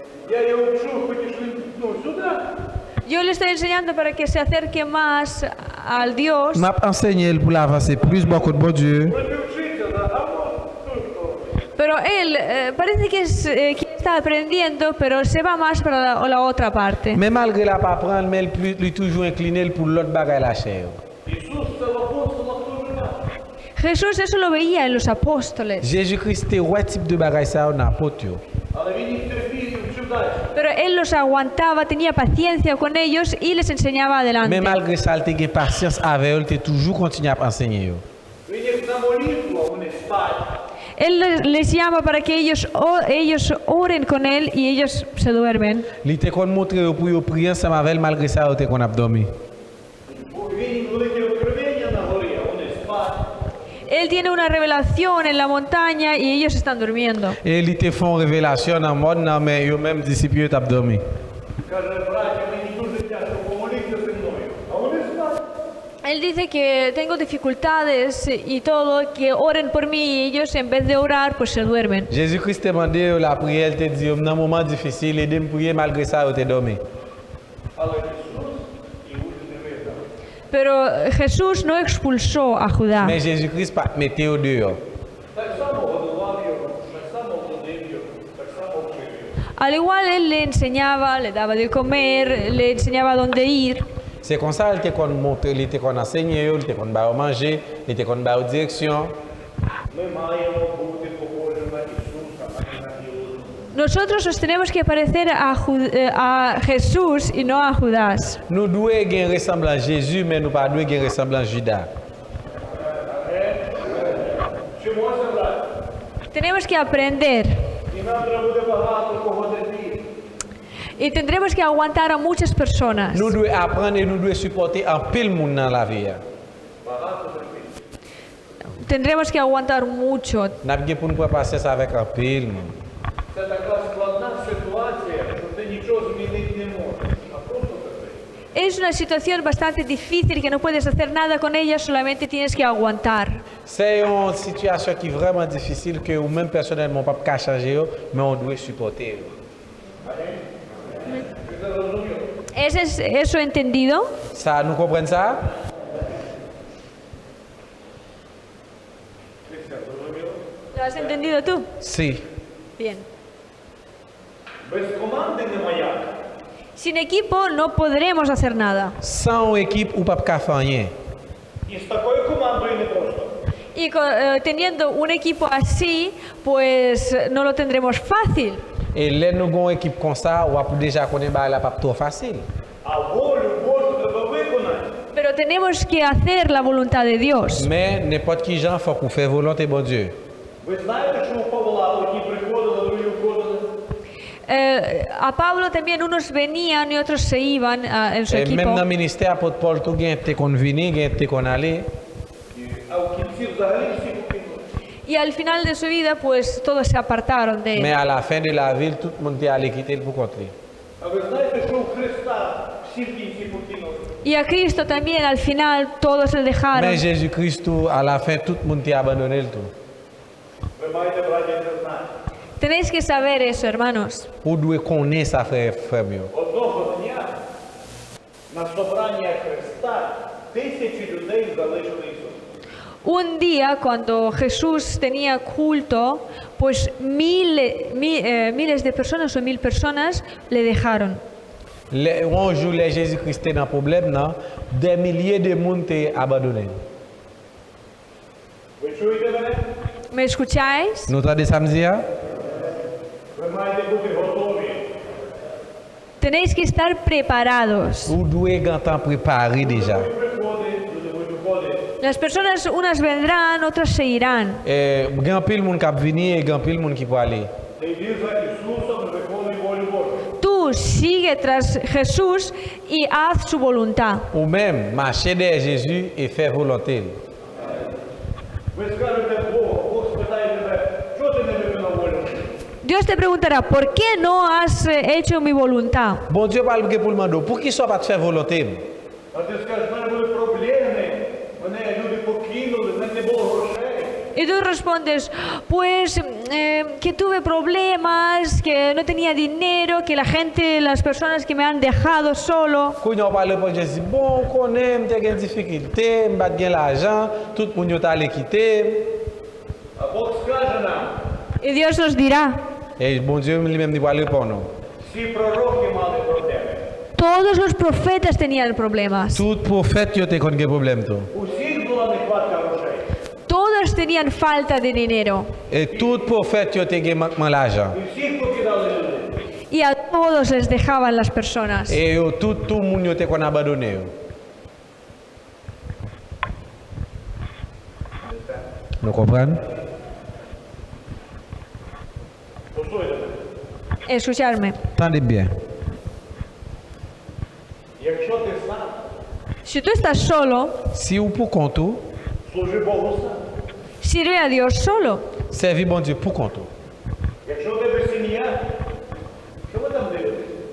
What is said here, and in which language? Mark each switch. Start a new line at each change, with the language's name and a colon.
Ukrainian: Я його вчу, хочеш він сюди.
Spanish: Yo le estoy enseñando para que se acerque más al Dios,
French: M'a enseigné pour l'avancer plus beaucoup de bon Dieu.
Ukrainian: Вроді вчиться, да? А от тут що?
Spanish: pero él parece que está aprendiendo, pero se va más para la otra parte.
French: Mais malgré la pas prendre, mais lui toujours incliné pour l'autre bagaille la chair.
Ukrainian: Ісус це в апостолах дуже мало.
Spanish: Jesús eso lo veía en los apóstoles,
French: Jésus-Christ était ouais type de bagaille ça on apôtre.
Ukrainian: Але він їх терпів і вчив далі.
Spanish: pero él los aguantaba, tenía paciencia con ellos y les enseñaba
French: Mais
Spanish: adelante.
French: malgré ça, il était patience avec eux, il était toujours continué à enseigner.
Ukrainian: Він їх на молитву, а вони спать.
Spanish: Él les llama para que ellos oren con él y ellos se duermen.
French: Il était qu'on montrer pour eux prier ensemble avec elle, malgré ça, il était qu'on a dormi.
Ukrainian: Бо він їм велике откровення на горі, а вони спать.
Spanish: Él tiene una revelación en la montaña y ellos están durmiendo.
French: Et il était font révélation dans le monde, non, mais eux-mêmes disciples étaient dormi.
Ukrainian: Каже, браття, мені дуже тяжко помолитися зі мною, а вони спать.
Spanish: Él dice que tengo dificultades y todo, que oren por mí y ellos en vez de orar pues se duermen.
French: Jésus-Christ t'a demandé la prière, il t'a dit, dans un moment difficile, aidez-moi à prier, malgré ça, il était dormi.
Ukrainian: Але Ісус Іуди не вигнав.
Spanish: Pero Jesús no expulsó a Judá.
French: Mais Jésus-Christ pas mettait au dehors.
Ukrainian: Так само годував його, так само водив його, так само вчив його.
Spanish: Al igual él le enseñaba, le daba de comer, le enseñaba dónde ir.
French: C'est comme ça, il était qu'on montre, il était qu'on enseigne, il était qu'on va manger, il était qu'on va aux directions.
Ukrainian: Ми маємо бути похожими на Ісуса, а не на Іуду.
Spanish: Nosotros nos tenemos que parecer a Jesús y no a Judas.
French: Nous devons avoir ressemblant à Jésus, mais nous pas devons avoir ressemblant à Judas.
Ukrainian: Вчимося, браття.
Spanish: Tenemos que aprender
Ukrainian: І нам треба буде багато кого терпіти.
Spanish: y tendremos que aguantar a muchas personas.
French: Nous devons apprendre et nous devons supporter un pile monde dans la vie.
Ukrainian: Багато терпіти.
Spanish: Tendremos que aguantar mucho.
French: Nous avons pour nous passer ça avec un pile monde.
Ukrainian: Це така складна ситуація, що ти нічого змінити не можеш, а просто терпити.
Spanish: Es una situación bastante difícil que no puedes hacer nada con ella, solamente tienes que aguantar.
French: C'est une situation qui est vraiment difficile que ou même personnellement pas qu'à changer, mais on doit supporter.
Spanish: ¿Es eso entendido?
French: Ça, nous comprenons ça?
Spanish: ¿Lo has entendido tú? Si. Bien.
Ukrainian: Без команди немає.
Spanish: Sin equipo no podremos hacer nada.
French: Sans une équipe ou pas qu'à faire rien.
Ukrainian: І з такою командою не просто.
Spanish: Y teniendo un equipo así, pues no lo tendremos fácil.
French: Et là, nous avons une équipe comme ça, on va déjà connaître la pas trop facile.
Ukrainian: А волю Божу треба виконати.
Spanish: Pero tenemos que hacer la voluntad de Dios.
French: Mais n'importe qui gens faut qu'on fait volonté bon Dieu.
Ukrainian: Ви знаєте, що у Павла одні приходили, другі входили?
Spanish: A Pablo también unos venían y otros se iban en su
French: Et
Spanish: equipo.
French: même dans le ministère, apôtre Paul, tout gain était qu'on venait, gain était qu'on allait.
Ukrainian: А в кінці взагалі всі покинули.
Spanish: Y al final de su vida, pues todos se apartaron de
French: Mais
Spanish: él.
French: à la fin de la ville, tout le monde est allé quitter pour contre lui.
Ukrainian: А ви знаєте, що у Христа всі в кінці покинули?
Spanish: Y a Cristo también al final todos le dejaron.
French: Mais Jésus-Christ, à la fin, tout le monde est abandonné le tout.
Ukrainian: Ви маєте, браття, це знати.
Spanish: Tenéis que saber eso, hermanos.
French: Vous devez connaître ça, frère mieux.
Ukrainian: Одного дня на собрання Христа тисячі людей залишили Ісуса.
Spanish: Un día, cuando Jesús tenía culto, pues miles de personas o 1000 personas le dejaron.
French: Un jour, les Jésus-Christ était dans un problème, non? Des milliers de monde étaient abandonnés.
Ukrainian: Ви чуєте мене?
Spanish: ¿Me escucháis?
French: Nous entendez samedi?
Ukrainian: Ви маєте бути готові.
Spanish: Tenéis que estar preparados.
French: Vous devez être préparé déjà.
Ukrainian: Ви приходите, люди будуть виходити.
Spanish: Las personas, unas vendrán, otras se irán.
French: Il y a un peu de monde qui va venir et il y a un peu de monde qui va aller.
Ukrainian: Ти йди за Ісусом і виконуй волю Божу.
Spanish: Tú sigue tras Jesús y haz su voluntad.
French: Ou même marcher derrière Jésus et faire volonté.
Ukrainian: Ви скажете Богу, Бог спитає тебе, що ти не виконав волю?
Spanish: Dios te preguntará, ¿por qué no has hecho mi voluntad?
French: Bon Dieu parle pour le demander, pour qui soit pas de faire volonté?
Ukrainian: А ти скажеш, в мене були проблеми, мене люди покинули, в мене не було грошей.
Spanish: Y tú respondes, pues que tuve problemas, que no tenía dinero, que la gente, las personas que me han dejado solo.
French: Quand on parle pour Dieu, dit bon, qu'on aime, t'as des difficultés, m'bat bien l'argent, tout le monde t'a allé quitter.
Ukrainian: А Бог скаже нам,
Spanish: Y Dios nos dirá,
French: Et bon Dieu lui-même dit voilà pour nous.
Ukrainian: всі пророки мали проблеми.
Spanish: todos los profetas tenían problemas.
French: Tout prophète qui a des problèmes tout.
Ukrainian: У всіх була нехватка грошей.
Spanish: Todos tenían falta de dinero.
French: Et tout prophète qui a des manquement l'argent.
Ukrainian: І всіх покидали люди.
Spanish: Y a todos les dejaban las personas.
French: Et tout le monde qui a abandonné. Vous comprenez?
Ukrainian: Послухайте мене.
Spanish: Escucharme.
French: Tendez bien.
Ukrainian: Якщо ти сам,
Spanish: Si tú estás solo,
French: Si vous pour compte,
Ukrainian: служи Богу сам.
Spanish: sirve a Dios solo.
French: servez bon Dieu pour compte.
Ukrainian: Якщо в тебе сім'я, що ви там дивитесь?